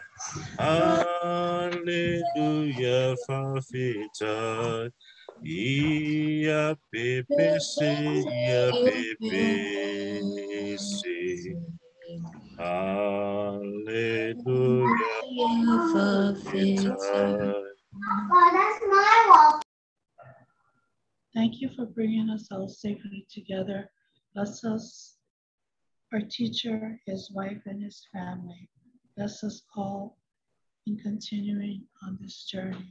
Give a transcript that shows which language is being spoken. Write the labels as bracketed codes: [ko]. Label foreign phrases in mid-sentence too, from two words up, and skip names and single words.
[sm] Hallelujah, fafita. Ia pepe se ia pepe se. Hallelujah, fafita. [en] Thank you for bringing us all safely together. Bless us, our teacher, his wife, and his family. Bless us all in continuing on this journey.